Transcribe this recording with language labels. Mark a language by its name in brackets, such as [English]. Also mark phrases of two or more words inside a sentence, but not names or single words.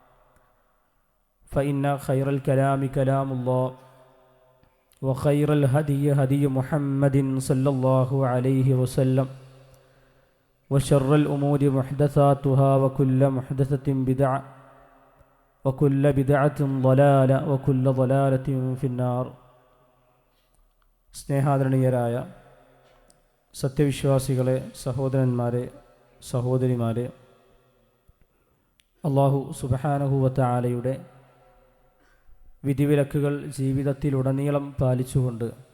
[Arabic] فإن خير الكلام كلام الله وخير الهدي هدي محمد صلى الله عليه وسلم وشر الأمور محدثاتها وكل محدثة بدعة وكل بدعة ضلالة وكل ضلالة في النار [Malayalam] സ്നേഹാദരണീയരായ സത്യവിശ്വാസികളെ, സഹോദരന്മാരെ, സഹോദരിമാരെ, അല്ലാഹു [Arabic] سبحانه وتعالى [Malayalam] വിധിവിലക്കുകൾ ജീവിതത്തിലുടനീളം പാലിച്ചുകൊണ്ട്